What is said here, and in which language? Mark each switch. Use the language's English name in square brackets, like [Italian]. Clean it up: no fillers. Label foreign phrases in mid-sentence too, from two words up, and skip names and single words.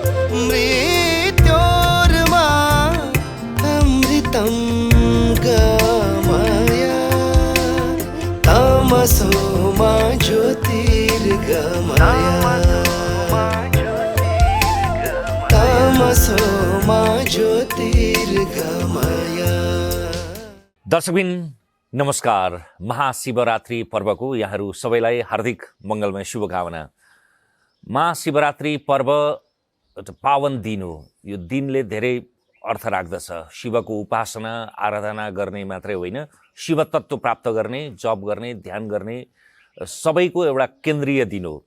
[Sanskrit] मृत्योर्मा अमृतं गमय तमसो मा ज्योतिर्गमय तमसो मा ज्योतिर्गमय। [Nepali] दर्शकबिन नमस्कार। महाशिवरात्रि पर्वको यहाँहरू सबैलाई हार्दिक मङ्गलमय शुभकामना। महाशिवरात्रि पर्व एउटा पावन दिन हो। यो दिनले धेरै अर्थ राख्दछ। शिवको उपासना आराधना गर्ने मात्रै होइन, शिव तत्त्व प्राप्त गर्ने, जप गर्ने, ध्यान गर्ने सबैको एउटा केन्द्रीय दिन हो।